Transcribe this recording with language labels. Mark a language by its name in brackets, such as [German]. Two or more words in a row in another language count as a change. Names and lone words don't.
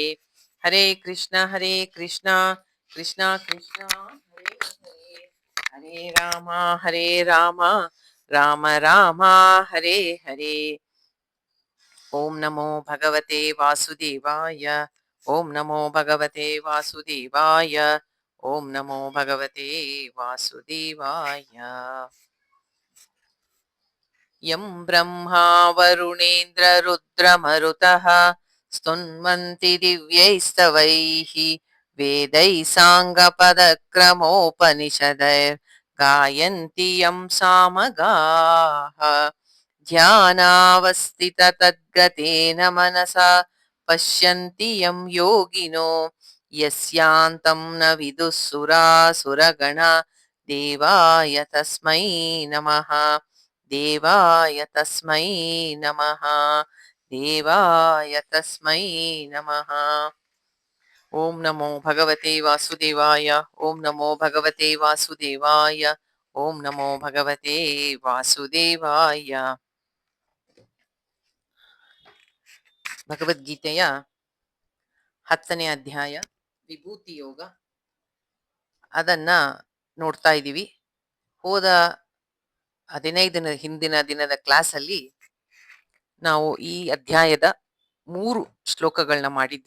[Sanskrit] ಹರೇ ಕೃಷ್ಣ ಕೃಷ್ಣ ಕೃಷ್ಣ ಹರೇ ಹರೇ ಹರೇ ರಾಮ ರಾಮ ರಾಮ ಹರೇ ಹರೇ. ಓಂ ನಮೋ ಭಗವತೆ ವಾಸುದೇವಾಯ. ಓಂ ನಮೋ ಭಗವತೆ ವಾಸುದೇವಾಯ. ಓಂ ನಮೋ ಭಗವತೆ ವಾಸುದೇವಾಯ. ಯಂ ಬ್ರಹ್ಮಾ ವರುಣೇಂದ್ರ ರುದ್ರಮರುತಃ ಸ್ತುನ್ವಂತಿ ದಿವ್ಯೈಸ್ತವೈಃ ವೇದೈಃ ಸಾಂಗಪದಕ್ರಮೋಪನಿಷದೈರ್ ಗಾಯಂತಿ ಯಂ ಸಾಮಗಾಃ. ಧ್ಯಾನಾವಸ್ಥಿತ ತದ್ಗತೇನ ಮನಸಾ ಪಶ್ಯಂತಿ ಯಂ ಯೋಗಿನೋ ಯಸ್ಯಾಂತಂ ನ ವಿದುಃ ಸುರಾಸುರಗಣಾ. ದೇವಾಯ ತಸ್ಮೈ ನಮಃ ದೇವಾಯ ತಸ್ಮೈ ನಮಃ ದೇವಾಯ ತಸ್ಮೈ ನಮಃ. ಓಂ ನಮೋ ಭಗವತೆ ವಾಸುದೇವಾಯ. ಓಂ ನಮೋ ಭಗವತೆ ವಾಸುದೇವಾಯ. ಓಂ ನಮೋ ಭಗವತೆ ವಾಸುದೇವಾಯ. [Kannada] ಭಗವದ್ಗೀತೆಯ 10ನೇ ಅಧ್ಯಾಯ ವಿಭೂತಿ ಯೋಗ, ಅದನ್ನ ನೋಡ್ತಾ ಇದ್ದೀವಿ. ಹೋದ 15 ಹಿಂದಿನ ದಿನದ ಕ್ಲಾಸಲ್ಲಿ ನಾವು ಈ ಅಧ್ಯಾಯದ 3 ಶ್ಲೋಕಗಳನ್ನ ಮಾಡಿದ್ವಿ.